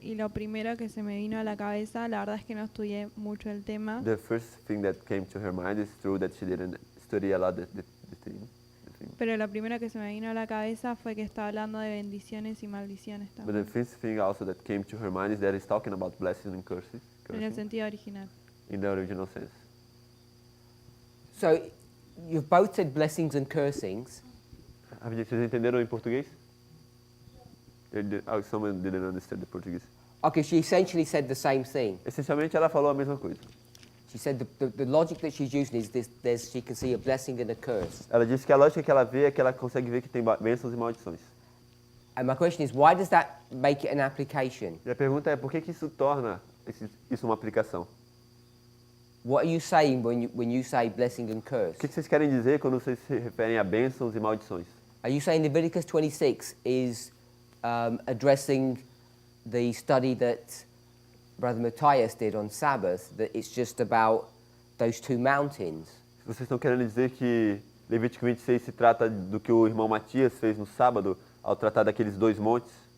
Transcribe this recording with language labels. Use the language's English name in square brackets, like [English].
[Spanish] y lo primero que se me vino a la cabeza, la verdad es que no estudié mucho el tema, [English] The first thing that came to her mind is true that she didn't study a lot the thing. [Spanish] pero lo primero que se me vino a la cabeza fue que está hablando de bendiciones y maldiciones [English] But [Spanish] también, [English] the first thing also that came to her mind is that it's talking about blessings and curses, [Spanish] en el sentido original. [English] in the original sense. So you've both said blessings and cursings. [Portuguese] Vocês entenderam em português? [English] Someone didn't understand the Portuguese. Okay, she essentially said the same thing. [Portuguese] Essencialmente ela falou a mesma coisa. [English] She said the logic that she's using is she can see a blessing and a curse. [Portuguese] Ela disse que a lógica que ela vê é que ela consegue ver que tem bênçãos e maldições. [English] And my question is, why does that make it an application? [Portuguese] E a pergunta é, por que isso torna isso uma aplicação? [English] What are you saying when you say blessing and curse? [Portuguese] O que vocês querem dizer quando vocês se referem a bênçãos e maldições? [English] Are you saying Leviticus 26 is addressing the study that Brother Matthias did on Sabbath, that it's just about those two mountains? [Portuguese] Vocês estão querendo dizer que Levítico 26 se trata do que o irmão Matias fez no sábado ao tratar daqueles dois montes?